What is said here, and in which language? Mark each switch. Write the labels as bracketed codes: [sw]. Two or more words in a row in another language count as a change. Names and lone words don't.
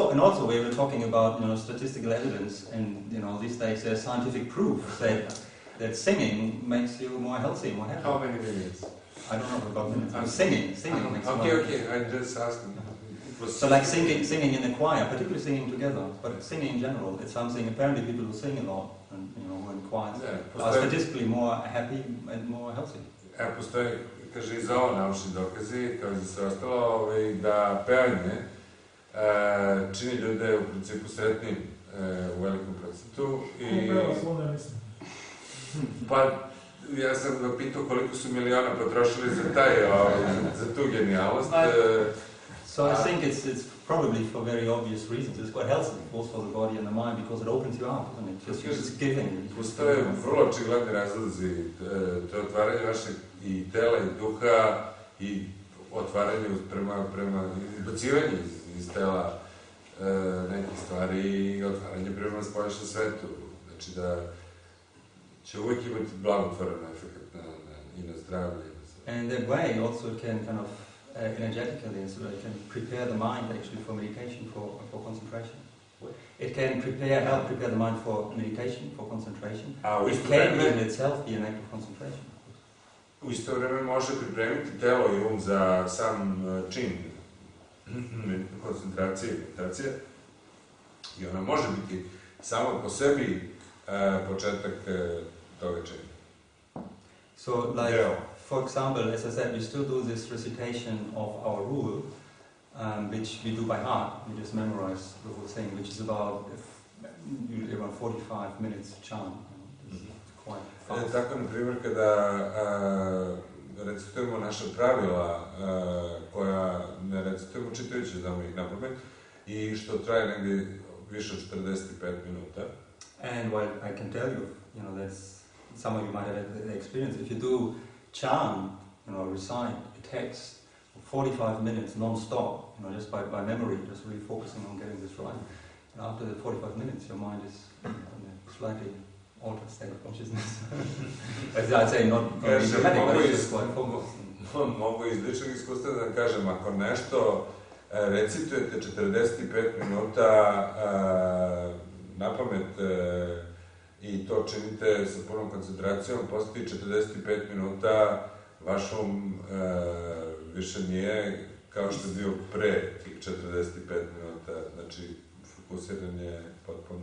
[en] So, and also we were talking about statistical evidence, and these days there's scientific proof that singing makes you more healthy, more happy. How many minutes? I don't know about minutes. I'm singing makes you more Okay. I'm just asking. So like singing in a choir, particularly singing together, but singing in general, it's something. Apparently, people who sing a lot and who are in choirs are statistically more happy and more healthy. [sr] Postoje, kaže, i za ovo naučni dokazi, kao i za sve ostalo, da pevanje čini ljude u principu sretnim u velikom procentu. Pa, ja sam ga pitao koliko su miliona potrošili za tu genijalnost. [en] So I think it's probably for very obvious reasons. It's quite healthy, both for the body and the mind, because it opens you up, and it just giving. [sr] Postoje vrlo očigledni razlozi. To je otvaranje vašeg i tela i duha i otvaranje prema izbacivanju iz tela nekih stvari i otvaranje prema spoljašnjem svetu. [bs] Znači da će uvijek imati blagotvoran efekt i na zdravlje. [en] And that way also can kind of energetically, so it can prepare the mind actually for meditation, for concentration. It can help prepare the mind for meditation, for concentration. It can in itself be an act of concentration. [sr] U isto vreme može pripremiti telo i um za sam čin koncentracije i meditacije. I ona može biti samo po sebi početak toga čina. [en] So, like, for example, as I said, we still do this recitation of our rule, which we do by heart. We just memorize the whole thing, which is about 45 minutes chant. It's quite fast. [bs] Tako, na primjer, kada recitujemo naša pravila koja ne recitujemo čitajući, znamo ih napamet, i što traje negdje više od 45 minuta. [en] And what I can tell you, that's some of you might have the experience. If you do chant, recite a text for 45 minutes non-stop, just by memory, just really focusing on getting this right. And after the 45 minutes, your mind is in a slightly altered state of consciousness. As I'd say, not dramatic, but it's just quite focused. [sr] Mogu iz ličnog iskustva da kažem, ako nešto recitujete 45 minuta napamet i to činite sa punom koncentracijom, postoji 45 minuta, vaš više nije kao što je bio pre tih 45 minuta, znači fokusiran je potpuno.